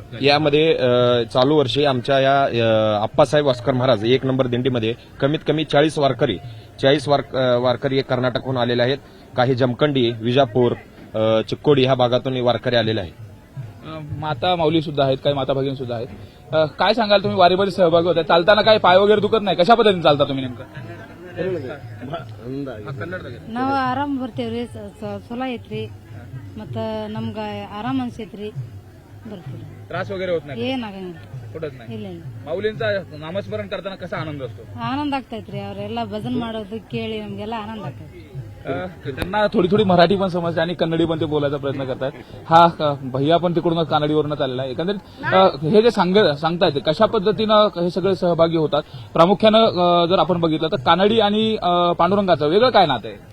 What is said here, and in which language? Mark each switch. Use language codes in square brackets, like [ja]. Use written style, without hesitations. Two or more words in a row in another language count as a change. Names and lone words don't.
[mr] यामध्ये चालू वर्षी आमच्या या आप्पासाहेब वास्कर महाराज 1 नंबर दिंडीमध्ये कमीत कमी 40 वारकरी कर्नाटकहून आलेले आहेत. काही जमखंडी, विजापूर, चिक्कोडी ह्या भागातून वारकरी आलेले आहेत. माता माऊली सुद्धा आहेत, काही माता भगिनी सुद्धा आहेत. काय सांगाल, तुम्ही वारीमध्ये सहभागी होता, चालताना काय पाय वगैरे दुखत नाही? कशा पद्धतीने चालता तुम्ही नेमकं? [kn] ನಾವು ಆರಾಮ್ ಬರ್ತೇವ್ರಿ, ಚಲೋ ಐತ್ರಿ, ಮತ್ತ ನಮ್ಗ ಆರಾಮ್ ಅನ್ಸೈತ್ರಿ, ಬರ್ತೀವಿ. [mr] त्रास वगैरे होत नाही? [kn] ಏನಾಗಂಗಿಲ್ಲ, [mr] कुठंच नाही. [kn] ಇಲ್ಲ ಇಲ್ಲ. [mr] माऊलींचा नामस्मरण करताना कसा आनंद असतो? [kn] ಆನಂದ ಆಗ್ತೈತ್ರಿ, ಅವರೆಲ್ಲ ಭಜನ್ ಮಾಡೋದು ಕೇಳಿ ನಮ್ಗೆಲ್ಲ ಆನಂದ ಆಗ್ತೈತಿ. [mr] त्यांना थोडी थोडी मराठी पण समजते आणि कन्नडी पण ते बोलायचा प्रयत्न करतात. हा भैया पण तिकडूनच कानडीवरूनच आलेला आहे. एकंदरीत हे जे सांगतायत कशा पद्धतीनं हे सगळे सहभागी होतात, प्रामुख्यानं जर आपण बघितलं तर कानडी आणि पांडुरंगाचं वेगळं काय नातं आहे?